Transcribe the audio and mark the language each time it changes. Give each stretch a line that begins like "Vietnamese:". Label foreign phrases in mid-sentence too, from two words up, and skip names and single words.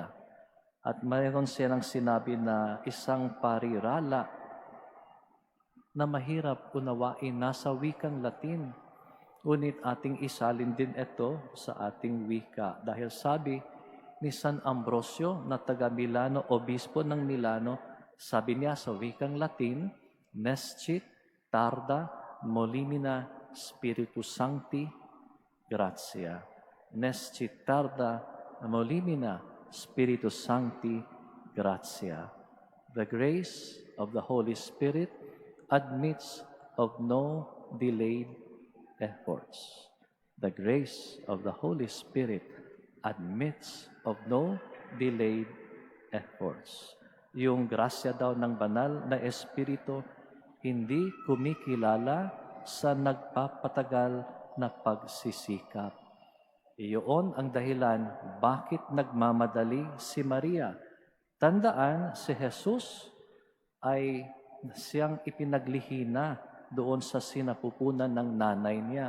Filipino: At mayroon silang sinabi na isang parirala na mahirap unawain nasa wikang Latin. Ngunit ating isalin din ito sa ating wika. Dahil sabi ni San Ambrosio na taga Milano, obispo ng Milano, sabi niya sa wikang Latin,
Latin: Nescit tarda molimina Spiritus Sancti gratia. Nescit tarda molimina Spiritus Sancti gratia.
English: The grace of the Holy Spirit admits of no delayed efforts. The grace of the Holy Spirit admits of no delayed efforts.
Filipino: Yung grasya daw ng banal na Espiritu hindi kumikilala sa nagpapatagal na pagsisikap. Iyon ang dahilan bakit nagmamadali si Maria. Tandaan, si Jesus ay siyang ipinaglihi na doon sa sinapupunan ng nanay niya.